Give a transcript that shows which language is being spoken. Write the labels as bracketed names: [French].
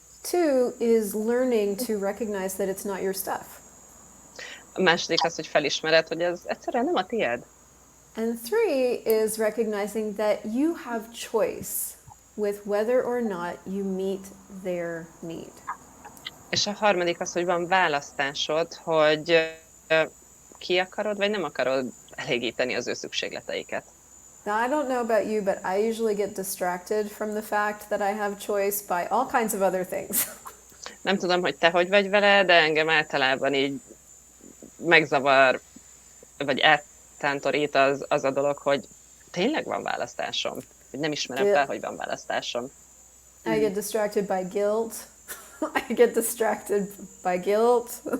[English] Two is learning to recognize that it's not your stuff. [Hungarian] A második az, hogy felismered, hogy ez egyszerűen nem a tiéd. [English] And three is recognizing that you have choice with whether or not you meet their need. [Hungarian] És a harmadik az, hogy van választásod, hogy ki akarod, vagy nem akarod elégíteni az ő szükségleteiket. [English] Now, I don't know about you, but I usually get distracted from the fact that I have choice by all kinds of other things. [Hungarian] Nem tudom, hogy te hogy vagy vele, de engem általában így megzavar, vagy eltántorít az a dolog, hogy tényleg van választásom. Hogy nem ismerem fel, hogy van választásom. [English] I get distracted by guilt. I get distracted by guilt.